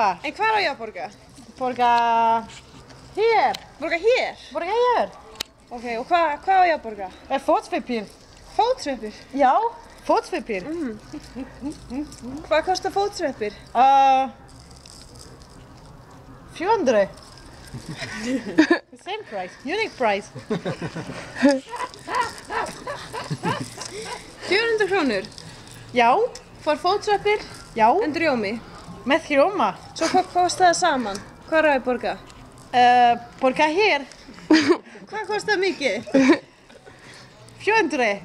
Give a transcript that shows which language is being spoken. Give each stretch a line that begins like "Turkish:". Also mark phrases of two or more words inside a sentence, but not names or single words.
Icelandic: En hvar á ég að borga? Borga hér. Borga hér? Borga hér. Ok, og hvað á ég að borga? Fótsveipir. Fótsveipir? Já, fótsveipir. Hvað kostar fótsveipir? 400.
English: The same price, unique price.
Icelandic: 400 krónur? Já.
English: For fótsveipir?
Icelandic: Já. En rjómi? Með rjóma. Svo hvað kostar það saman? Hvað á ég að borga? Borga hér. Hvað kostar mikið? 400.